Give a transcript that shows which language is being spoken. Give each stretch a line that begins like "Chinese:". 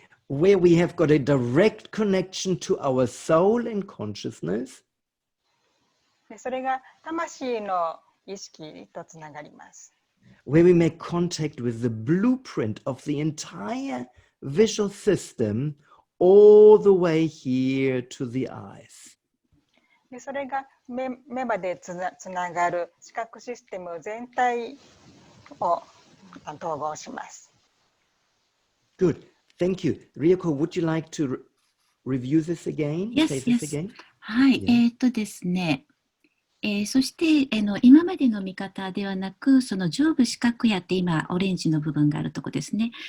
English: Where we have got a direct connection to our soul and consciousness.
Japanese: で、それが魂の意識とつながります。
English: Where we make contact with the blueprint of the entire visual system all the way here to the eyes.
Japanese: で、それが目までつながる視覚システム全体を統合します。
English: Good. Thank you. Rieko, would you like to review this again? Yes, Say this yes. again?
Japanese: はい、ですね。そして今までの見方ではなく、その上部視覚野って今オレンジの部分があるとこですね。